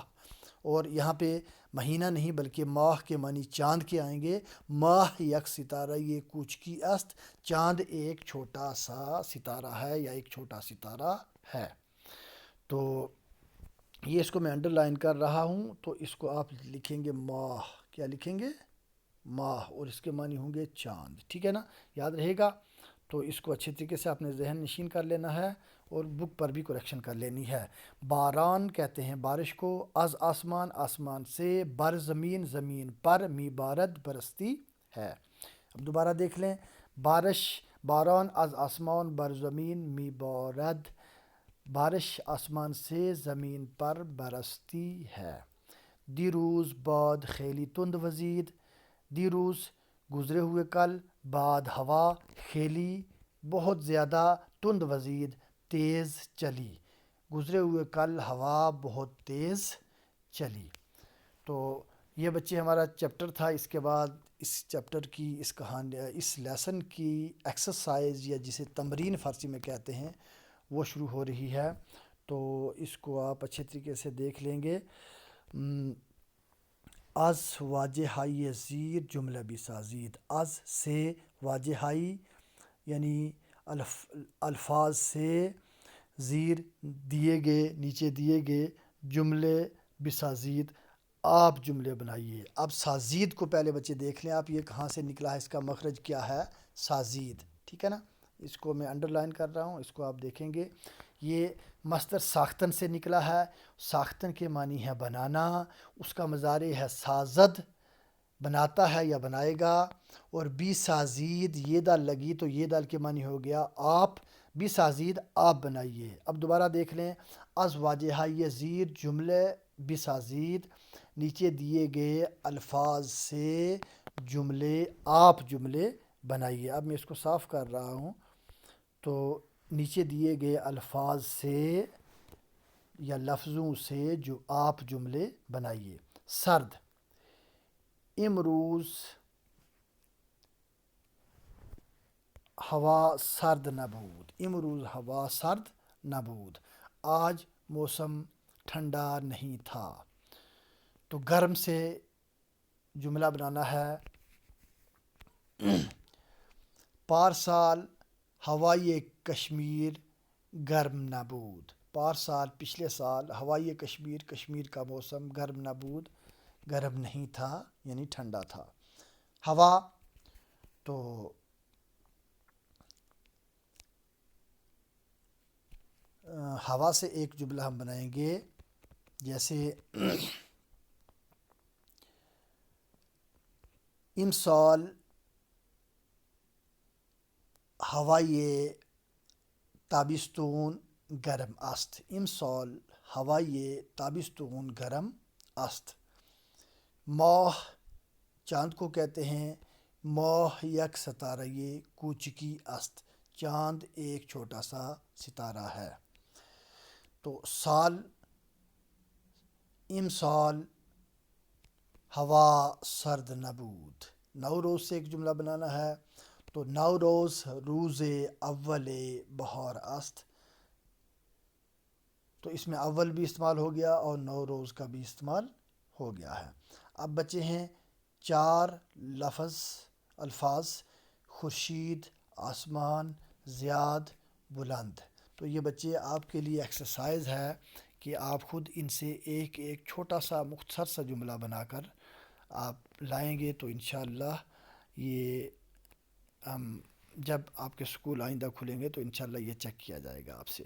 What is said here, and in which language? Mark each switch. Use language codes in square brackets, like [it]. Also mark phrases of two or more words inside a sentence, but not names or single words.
[ur] اور یہاں پہ مہینہ نہیں بلکہ ماہ کے معنی چاند کے آئیں گے. [fa] ماہ یک ستارہ یہ کوچکی است، [ur] چاند ایک چھوٹا سا ستارہ ہے یا ایک چھوٹا ستارہ ہے. تو یہ اس کو میں انڈر لائن کر رہا ہوں. تو اس کو آپ لکھیں گے ماہ. کیا لکھیں گے؟ ماہ. اور اس کے معنی ہوں گے چاند. ٹھیک ہے نا، یاد رہے گا. تو اس کو اچھے طریقے سے آپ نے ذہن نشین کر لینا ہے اور بک پر بھی کریکشن کر لینی ہے. باران کہتے ہیں بارش کو. [fa] از آسمان، [ur] آسمان سے. [fa] بر زمین، [ur] زمین پر. [fa] می بارد [ur] برستی ہے. اب دوبارہ دیکھ لیں. [fa] باران از آسمان بر زمین می بارد. [ur] بارش آسمان سے زمین پر برستی ہے. [fa] دیروز باد خیلی تند وزید. [ur] دیروز گزرے ہوئے کل، بعد ہوا خیلی بہت زیادہ، [fa] تند وزید [ur] تیز چلی. گزرے ہوئے کل ہوا بہت تیز چلی. تو یہ بچے ہمارا چیپٹر تھا. اس کے بعد اس چیپٹر کی اس کہانی، اس لیسن کی ایکسرسائز یا جسے تمرین فارسی میں کہتے ہیں وہ شروع ہو رہی ہے. تو اس کو آپ اچھے طریقے سے دیکھ لیں گے. [fa] از واجہائی زیر جملہ بھی سازید. [ur] از سے واجہائی یعنی الفاظ سے، زیر دیے گئے، نیچے دیے گئے، جملے بسازید آپ جملے بنائیے. اب سازید کو پہلے بچے دیکھ لیں آپ، یہ کہاں سے نکلا ہے، اس کا مخرج کیا ہے؟ سازید. ٹھیک ہے نا، اس کو میں انڈر لائن کر رہا ہوں. اس کو آپ دیکھیں گے. یہ مصدر ساختن سے نکلا ہے. ساختن کے معنی ہے بنانا. اس کا مضارع ہے سازد، بناتا ہے یا بنائے گا. اور بی سازید یہ دال لگی تو یہ دال کے معنی ہو گیا آپ. بی سازید آپ بنائیے. اب دوبارہ دیکھ لیں. [fa] از واجہائی زیر جملے بی سازید، [ur] نیچے دیے گئے الفاظ سے جملے آپ جملے بنائیے. اب میں اس کو صاف کر رہا ہوں. تو نیچے دیے گئے الفاظ سے یا لفظوں سے جو آپ جملے بنائیے. [fa] سرد. امروز ہوا سرد نبود. امروز ہوا سرد نبود. [ur] آج موسم ٹھنڈا نہیں تھا. تو گرم سے جملہ بنانا ہے. [fa] پارسال ہوائے کشمیر گرم نبود. [ur] پارسال پچھلے سال [fa] ہوائے کشمیر، [ur] کشمیر کا موسم [fa] گرم نبود، [ur] گرم نہیں تھا یعنی ٹھنڈا تھا. ہوا، تو ہوا سے ایک جملہ ہم بنائیں گے. [fa] جیسے امسال havai تابستون گرم است. امسال هوای تابستون گرم است. [ur] ماہ چاند کو کہتے ہیں. [fa] ماہ یک ستارہ کوچکی است. [ur] چاند ایک چھوٹا سا ستارہ ہے. [fa] تو سال، امسال ہوا سرد نبود. [ur] نوروز سے ایک جملہ بنانا ہے. [fa] تو نوروز روز اول بہار است. [ur] تو اس میں اول بھی استعمال ہو گیا اور نوروز کا بھی استعمال ہو گیا ہے. اب بچے ہیں 4 الفاظ: خورشید، آسمان، زیاد، بلند. تو یہ بچے آپ کے لیے ایکسرسائز ہے کہ آپ خود ان سے ایک ایک چھوٹا سا مختصر سا جملہ بنا کر آپ لائیں گے تو انشاءاللہ یہ جب آپ کے سکول آئندہ کھلیں گے تو انشاءاللہ یہ چیک کیا جائے گا آپ سے.